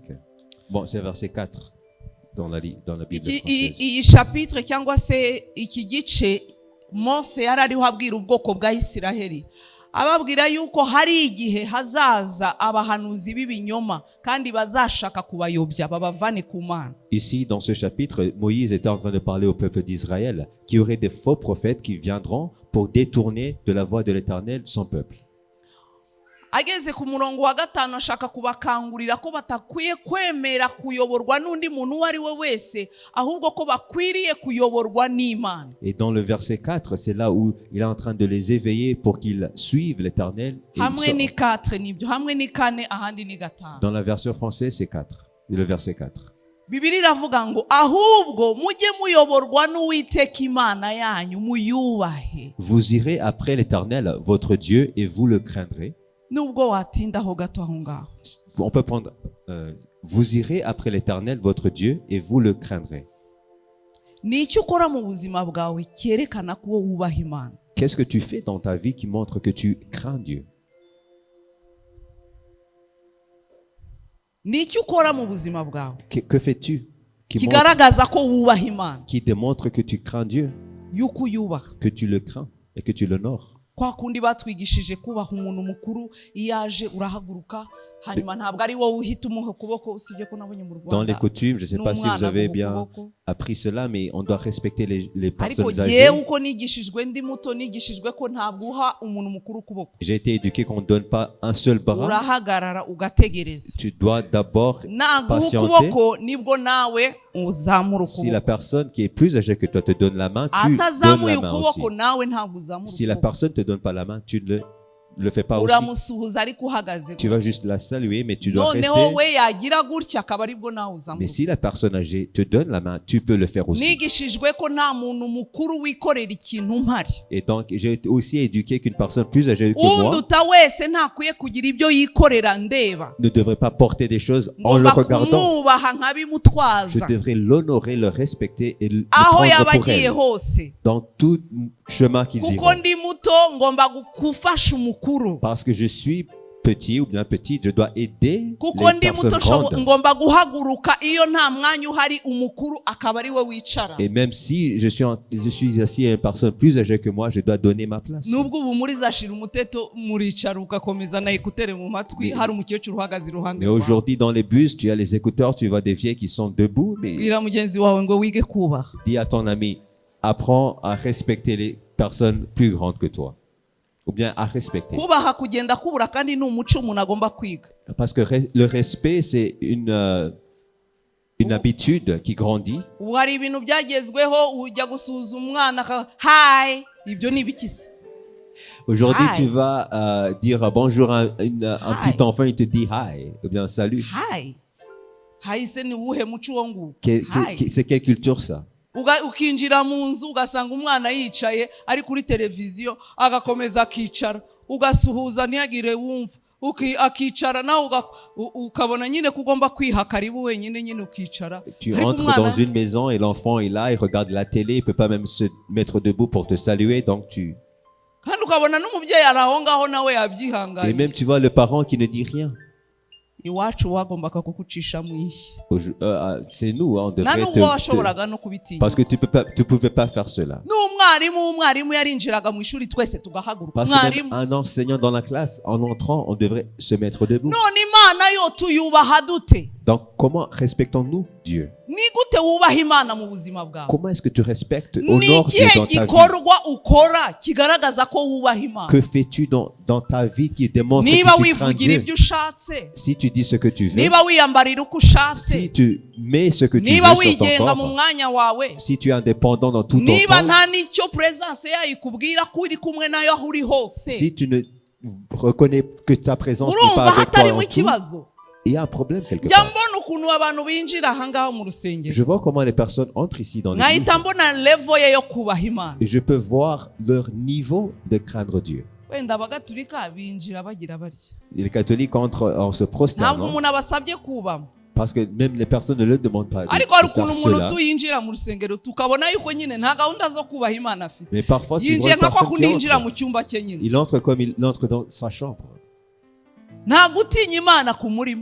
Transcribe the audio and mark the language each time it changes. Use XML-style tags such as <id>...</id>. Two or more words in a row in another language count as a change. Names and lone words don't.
<fr>Bon, c'est verset 4 dans la Bible française.</fr> <rw>Iyi chapitre cyangwa se iki gice Mose yari ariho abwira ubwoko bwa Isiraheli, ababwira yuko hari igihe hazaza abahanuzi b'ibinyoma kandi bazashaka kubayobya babavane ku Mana.</rw> <fr>Ici, dans ce chapitre, Moïse était en train de parler au peuple d'Israël qu'il y aurait des faux prophètes qui viendront pour détourner de la voie de l'Éternel son peuple.</fr> <rw>Ageze ku murongo wa 5 ashaka kubakangurira ko batakwiye kwemera kuyoborwa n'undi muntu uwo ari we wese, ahubwo ko bakwiriye kuyoborwa n'Imana.</rw> <fr>Et dans le verset 4, c'est là où il est en train de les éveiller pour qu'ils suivent l'Éternel. Et</fr> <rw>Hamwe ni 4 nibyo, hamwe ni 4 ahandi ni 5.</rw> <fr>dans la version française, c'est 4. Le verset 4.</fr> <rw>Bibiliya iravuga ngo ahubwo mujye muyoborwa n'Uwiteka Imana yanyu muyubahe.</rw> <fr>Vous irez après l'Éternel, votre Dieu, et vous le craindrez.</fr> <rw>Nubwo watindaho gato aho ngaho.</rw> <fr>On peut prendre vous irez après l'Éternel, votre Dieu, et vous le craindrez.</fr> <rw>Ni icyo ukora mu buzima bwawe cyerekana ko wubaha Imana.</rw> <fr>Qu'est-ce que tu fais dans ta vie qui montre que tu crains Dieu?</fr> <rw>Ni icyo ukora mu buzima bwawe</rw> <fr>Que fais-tu</fr> <rw>kigaragaza ko wubaha Imana,</rw> <fr>qui démontre que tu crains Dieu,</fr> <rw>yuko uyubaha.</rw> <fr>que tu le crains et que tu l'honores?</fr> <rw>Kwa kundi batwigishije kubaha umuntu mukuru, iyaje urahaguruka hanyuma ntabwo ari wowe uhita umuha ukuboko, usibye ko nabonye mu Rwanda.</rw> <fr>Dans les coutumes, je ne sais pas si vous avez bien appris cela, mais on doit respecter les personnes</fr> <rw>ariko</rw> <fr>âgées.</fr> <rw>yewe uko nigishijwe ndi muto nigishijwe ko ntabwo uha umuntu mukuru ukuboko.</rw> <fr>J'ai été éduqué qu'on ne donne pas un seul bras.</fr> <rw>Urahagarara ugategereza.</rw> <fr>Tu dois d'abord</fr> <rw>Naguha</rw> <fr>patienter.</fr> <rw>ukuboko nibwo nawe uzamura</rw> <fr>Si la</fr> <rw>ukuboko.</rw> <fr>personne qui est plus âgée que toi te donne la main, tu donnes</fr> <rw>Atazamuye</rw> <fr>la main aussi.</fr> <rw>ukuboko nawe ntabwo uzamura</rw> <fr>Si la</fr> <rw>ukuboko.</rw> <fr>personne ne te donne pas la main, tu ne le fais pas aussi.</fr> <rw>uramusuhuza ariko uhagaze.</rw> <fr>Tu vas juste la saluer, mais tu dois</fr> <rw>noneho</rw> <fr>rester.</fr> <rw>we yagira gutya akaba aribwo nawe</rw> <fr>Mais</fr> <rw>uzamuka.</rw> <fr>si la personne âgée te donne la main, tu peux le faire aussi.</fr> <rw>Nigishijwe ko nta muntu mukuru wikorera ikintu mpari.</rw> <fr>Et donc, j'ai aussi éduqué qu'une personne plus âgée que moi</fr> <rw>unduta wese ntakwiye kugira ibyo yikorera ndeba.</rw> <fr>ne devrait pas porter des choses en le</fr> <rw>Ngomba</rw> <fr>regardant.</fr> <rw>kumwubaha</rw> <fr>Je</fr> <rw>nkabimutwaza</rw> <fr>devrais l'honorer, le respecter et le</fr> <rw>aho</rw> <fr>prendre</fr> <rw>yaba</rw> <fr>pour</fr> <rw>agiye</rw> <fr>elle</fr> <rw>hose.</rw> <fr>dans tout chemin qu'ils</fr> <rw>kuko</rw> <fr>iront.</fr> <rw>ndi muto ngomba gufasha umukuru.</rw> <fr>Parce que je suis petit ou bien petite, je dois aider</fr> <rw>kuko</rw> <fr>les</fr> <rw>ndi</rw> <fr>personnes</fr> <rw>muto</rw> <fr>grandes.</fr> <rw>ngomba guhaguruka iyo nta mwanya uhari umukuru akaba ari we wicara.</rw> <fr>Et même si je suis assis à une personne plus âgée que moi, je dois donner ma place.</fr> <rw>nubwo ubu muri zashira umuteto muricara ugakomeza na ekutere mu matwi hari umukecuru uhagaze iruhande</rw> <fr>Mais</fr> <rw>rwawe.</rw> <fr>aujourd'hui, dans les bus, tu as les écouteurs, tu vois des vieilles qui sont debout, mais</fr> <rw>bwira mugenzi wawe ngo wige kubaha.</rw> <fr>dis à ton ami, apprends à respecter les personnes plus grandes que toi. Ou bien à respecter.</fr> <rw>kubaha kugenda kubura kandi ni umuco umuntu agomba kwiga.</rw> <fr>Parce que le respect, c'est une habitude qui grandit.</fr> <rw>ubu hari ibintu byagezweho ujya gusuhuza umwana hayi ibyo ni ibikisi.</rw> <fr>Aujourd'hui, Hi. tu vas dire bonjour à un Hi. petit enfant, il te dit hi, ou bien salut.</fr> <rw>hayi hayi se ni uwuhe muco uwo nguwo? Hayi.</rw> <fr>C'est quelle culture ça?</fr> <rw>ukinjira mu nzu ugasanga umwana yicaye ari kuri televiziyo agakomeza akicara ugasuhuza ntiyagire wumva akicara nawe ukabona nyine ko ugomba kwiha karibu wenyine nyine ukicara.</rw> <fr>Tu</fr> <rw>Ariko</rw> <fr>entres</fr> <rw>umwana-</rw> <fr>dans une maison et l'enfant est là, il regarde la télé, il peut pas même se mettre debout pour te saluer, donc tu...</fr> <rw>kandi ukabona n'umubyeyi ari aho ngaho nawe</rw> <fr>Et</fr> <rw>yabyihanganiye.</rw> <fr>même tu vois le parent qui ne dit rien.</fr> <rw>iwacu wagombaga kugucisha mu ishyi</rw> <fr>C'est nous, hein, on</fr> <rw>nta</rw> <fr>devrait</fr> <rw>n'ubwo</rw> <fr>te...</fr> <rw>washoboraga no kubitinya.</rw> <fr>Parce que tu pouvais pas faire cela.</fr> <rw>umwarimu yarinjiraga mu ishuri twese tugahaguruka.</rw> <fr>Parce que même</fr> <rw>mwarimu</rw> <fr>un enseignant dans la classe, en entrant, on devrait se mettre debout.</fr> <rw>none imana yo tuyubaha dute?</rw> <fr>Donc, comment respectons-nous Dieu?</fr> <rw>ni gute wubaha imana mu buzima bwawe?</rw> <fr>Comment est-ce que tu respectes,</fr> <rw>ni</rw> <fr>honores Dieu</fr> <rw>ikihe</rw> <fr>dans ta vie?</fr> <rw>gikorwa ukora kigaragaza ko wubaha imana?</rw> <fr>Que fais-tu dans ta vie qui démontre</fr> <rw>niba</rw> <fr>que tu crains</fr> <rw>wivugira</rw> <fr>Dieu?</fr> <rw>ibyo ushatse,</rw> <fr>Si tu dis ce que tu veux,</fr> <rw>niba wiyambarira uko ushatse,</rw> <fr>si tu mets ce que tu</fr> <rw>niba</rw> <fr>veux sur ton</fr> <rw>wigenga mu</rw> <fr>corps,</fr> <rw>mwanya wawe,</rw> <fr>si tu es indépendant dans tout ton</fr> <rw>niba</rw> <fr>temps,</fr> <rw>nta n'icyo presence yayo ikubwira ko uri kumwe nayo aho uri hose,</rw> <fr>si tu ne reconnais que ta présence n'est</fr> <rw>urumva</rw> <fr>pas avec toi</fr> <rw>hatarimo</rw> <fr>en tout,</fr> <rw>ikibazo.</rw> <fr>il y a un problème quelque</fr> <rw>njya</rw> <fr>part.</fr> <rw>mbona ukuntu abantu binjira aha ngaho mu rusengero</rw> <fr>Je vois comment les personnes entrent ici dans l'église</fr> <rw>nkahita mbona levo ye yo kubaha imana.</rw> <fr>et je peux voir leur niveau de craindre Dieu.</fr> <rw>wenda abagatulika binjira bagira batya,</rw> <fr>Et les catholiques entrent en se</fr> <rw>ntabwo</rw> <fr>prosternant</fr> <rw>umuntu abasabye kubamo.</rw> <fr>parce que même les personnes ne le demandent pas</fr> <rw>ariko hari</rw> <fr>de faire</fr> <rw>ukuntu umuntu</rw> <fr>cela.</fr> <rw>tuyinjira mu rusengero tukabona yuko nyine nta gahunda zo kubaha imana afite.</rw> <fr>Mais parfois, tu vois</fr> <rw>yinjiye</rw> <fr>une</fr> <rw>nka kwa</rw> <fr>personne</fr> <rw>kundi</rw> <fr>qui</fr> <rw>yinjira</rw> <fr>entre.</fr> <rw>mu cyumba cye nyine.</rw> <fr>Il entre comme il entre dans sa chambre.</fr> <rw>nta gutinya imana kumurimo</rw>